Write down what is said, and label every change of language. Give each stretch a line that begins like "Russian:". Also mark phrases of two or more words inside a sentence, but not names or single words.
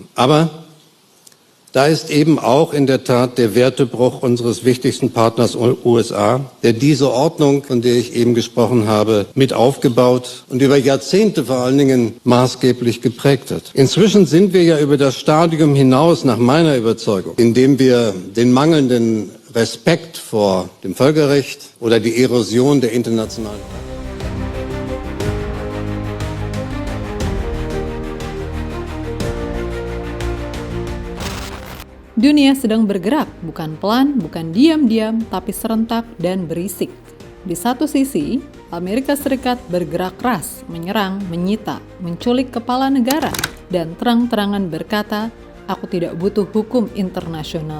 German: Aber da ist eben auch in der Tat der Wertebruch unseres wichtigsten Partners USA, der diese Ordnung, von der ich eben gesprochen habe, mit aufgebaut und über Jahrzehnte vor allen Dingen maßgeblich geprägt hat. Inzwischen sind wir ja über das Stadium hinaus, nach meiner Überzeugung, in dem wir den mangelnden Respekt vor dem Völkerrecht oder die Erosion der internationalen
Indonesian: Dunia sedang bergerak, bukan pelan, bukan diam-diam, tapi serentak dan berisik. Di satu sisi, Amerika Serikat bergerak keras, menyerang, menyita, menculik kepala negara, dan terang-terangan berkata, "Aku tidak butuh hukum internasional."